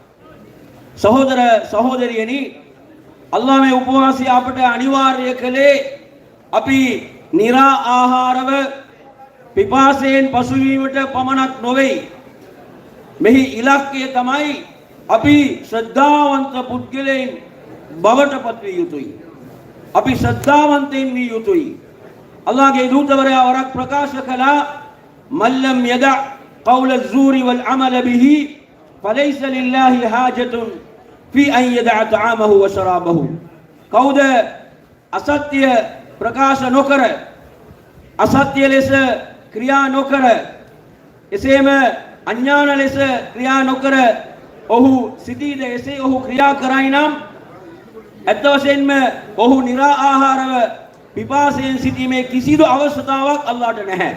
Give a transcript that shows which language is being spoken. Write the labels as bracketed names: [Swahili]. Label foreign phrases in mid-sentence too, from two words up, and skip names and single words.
[Sinhala] සහෝදර සහෝදරියනි, අල්ලාහ් මේ උපවාසය අපට අනිවාර්ය කළේ අපි නිරා ආහාරව පිපාසයෙන් පසුවීමට පමණක් නොවේ. මෙහි ඉලක්කය තමයි අපි ශ්‍රද්ධාවන්ත පුද්ගලයන් බවට පත් විය යුතුයි. අපි ශ්‍රද්ධාවන්තයින් විය යුතුයි. අල්ලාහගේ දූතවරයා වරක් ප්‍රකාශ කළා [Arabic] من لم يدع قول الزور والعمل به فليس لله حاجة في أن يدع طعامه وشرابه. [Sinhala] කවුද අසත්‍ය ප්‍රකාශ නොකර අසත්‍ය ලෙස ක්‍රියා නොකර එසේම අඥාන ලෙස ක්‍රියා නොකර ඔහු සිටීද එසේ ඔහු ක්‍රියා කරයි නම් ඇත්ත වශයෙන්ම ඔහු නිරා ආහාරව පිපාසයෙන් සිටීමේ කිසිදු අවශ්‍යතාවක් අල්ලාහට නැහැ.